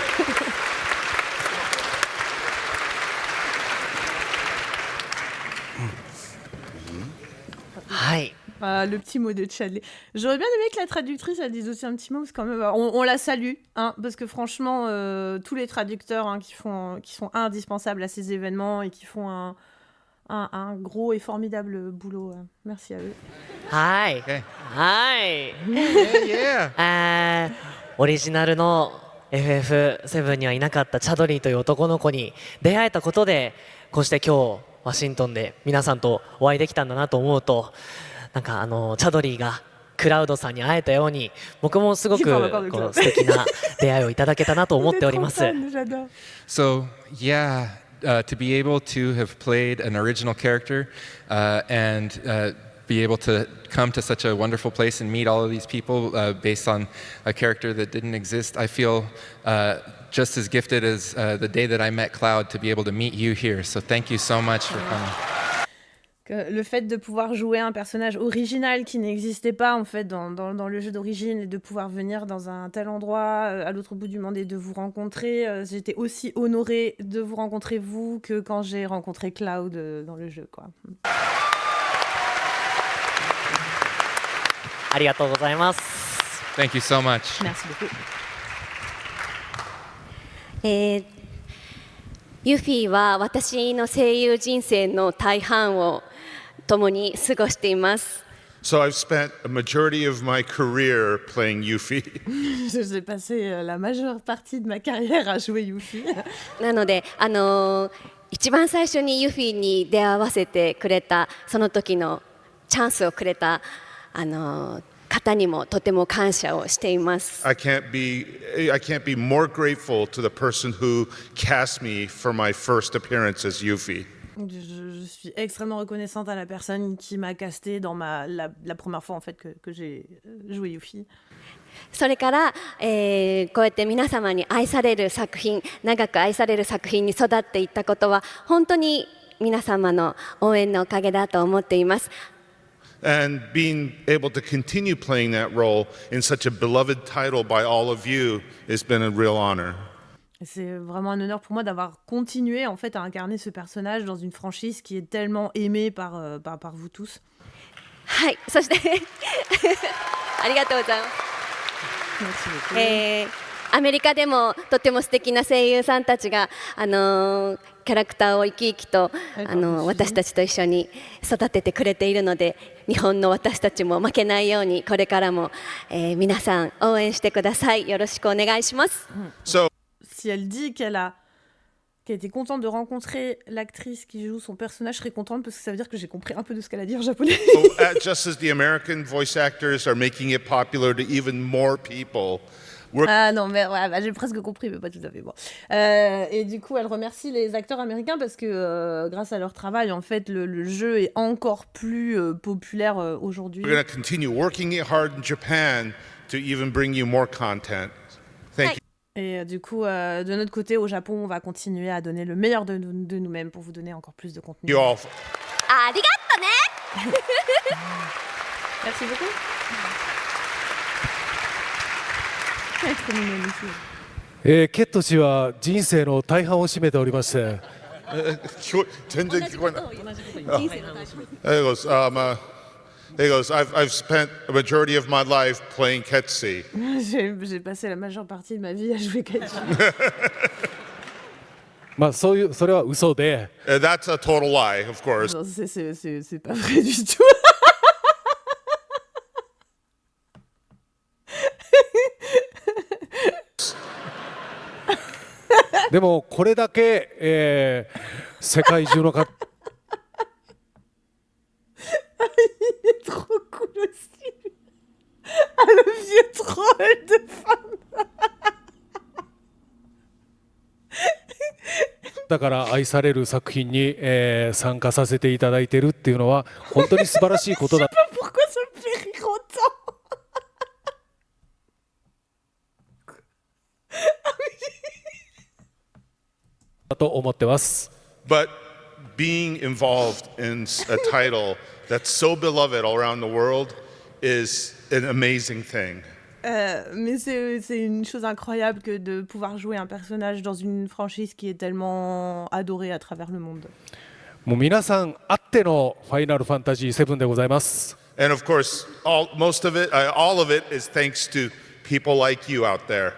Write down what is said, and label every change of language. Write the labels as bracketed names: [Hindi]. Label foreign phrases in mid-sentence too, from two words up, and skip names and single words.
[English] Hi. [French] Le petit mot de Chadley. J'aurais bien aimé que la traductrice elle dise aussi un petit mot, parce que quand même, on la salue, hein, parce que franchement, tous les traducteurs qui sont indispensables à ces événements et qui font un gros et formidable boulot. Merci à eux. [English] Hi. Okay. Hi. Yeah. [Japanese] オリジナルの FF7 にはいなかったチャドリーという男の子に出会えたことで、こうして今日ワシントンで皆さんとお会いできたんだなと思うと、なんかチャドリーがクラウドさんに会えたように、僕もすごくこう素敵な出会いをいただけたなと思っております。 [English] So yeah, to be able to have played an original character and be able to come to such a wonderful place and meet all of these people based on a character that didn't exist, I feel just as gifted as the day that I met Cloud to be able to meet you here. So thank you so much for coming. [French] Le fait de pouvoir jouer un personnage original qui n'existait pas en fait dans le jeu d'origine et de pouvoir venir dans un tel endroit à l'autre bout du monde et de vous rencontrer, j'étais aussi honorée de vous rencontrer vous que quand j'ai rencontré Cloud dans le jeu, quoi. [Japanese] ありがとうございます。 [English] Thank you so much. [French] Merci beaucoup. [Japanese] ユフィは私の声優人生の大半を共に過ごしています。 [English] So I've spent a majority of my career playing Yuffie. [French] J'ai passé la majeure partie de ma carrière à jouer Yuffie. [Japanese] なので一番最初にユフィに出会わせてくれたその時のチャンスをくれた方にもとても感謝をしています。 [English] I can't be more grateful to the person who cast me for my first appearance as Yuffie. [French] Je suis extrêmement reconnaissante à la personne qui m'a casté dans la première fois en fait que j'ai joué Yuffie. [Japanese] それから、こうやって皆様に愛される作品、長く愛される作品に育っていったことは本当に皆様の応援のおかげだと思っています。 [English] And being able to continue playing that role in such a beloved title by all of you has been a real honor. [French] C'est vraiment un honneur pour moi d'avoir continué en fait à incarner ce personnage dans une franchise qui est tellement aimée par vous tous. [Japanese] はい、そしてありがとうございます。アメリカでもとても素敵な声優さんたちがキャラクターを生き生きと私たちと一緒に育ててくれているので、日本の私たちも負けないようにこれからも、皆さん応援してください。よろしくお願いします。 [French] Si elle dit qu'elle était contente de rencontrer l'actrice qui joue son personnage, je serais contente parce que ça veut dire que j'ai compris un peu de ce qu'elle a dit en japonais. [English] Just as the American voice actors are making it popular to even more people. [French] Ah non, mais ouais, j'ai presque compris, mais pas tout à fait. Bon. Et du coup, elle remercie les acteurs américains parce que grâce à leur travail, en fait, le jeu est encore plus populaire aujourd'hui. [English] We're going to continue working hard in Japan to even bring you more content. Thank you. [French] Et du coup, de notre côté, au Japon, on va continuer à donner le meilleur de nous-mêmes pour vous donner encore plus de contenu. [Japanese] ありがとうね! [French] Merci beaucoup. C'est trop mignon ici. [Japanese] ケット氏は人生の大半を占めておりまして。全然聞こえない。 [English] He goes, I've spent a majority of my life playing Ketsi. [French] J'ai passé la majeure partie de ma vie à jouer Ketsi. [Japanese] まあそれは嘘で。 [English] That's a total lie, of course. [French] Non, c'est pas vrai du tout. [Japanese] でもこれだけ、世界中の方 [French] Il est trop cool aussi. Ah, le vieux troll de femme. [Japanese] だから愛される作品に、参加させていただいているっていうのは本当に素晴らしいことだ。 [French] Je sais pas pourquoi ça me fait rire autant. [Japanese] だと思ってます。 [English] But being involved in a title that's so beloved all around the world is an amazing thing. [French] Mais c'est une chose incroyable que de pouvoir jouer un personnage dans une franchise qui est tellement adorée à travers le monde. [Japanese] もう皆さんあってのファイナルファンタジー7でございます。 [English] And of course, all of it is thanks to people like you out there.